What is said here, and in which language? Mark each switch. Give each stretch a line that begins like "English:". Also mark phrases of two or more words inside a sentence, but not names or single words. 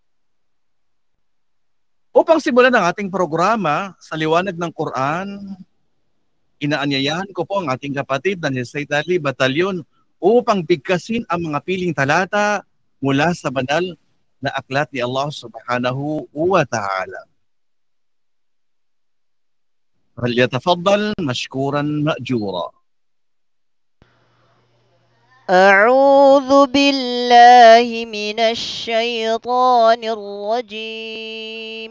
Filipino: Upang simulan ang ating programa sa liwanag ng Quran, inaanyayahan ko po ang ating kapatid na si Sayyid Ali Batalyon upang bigkasin ang mga piling talata mula sa banal na aklat ni Allah
Arabic: سبحانه وتعالى. فليتفضل مشكورا مأجورا. أعوذ بالله من الشيطان الرجيم.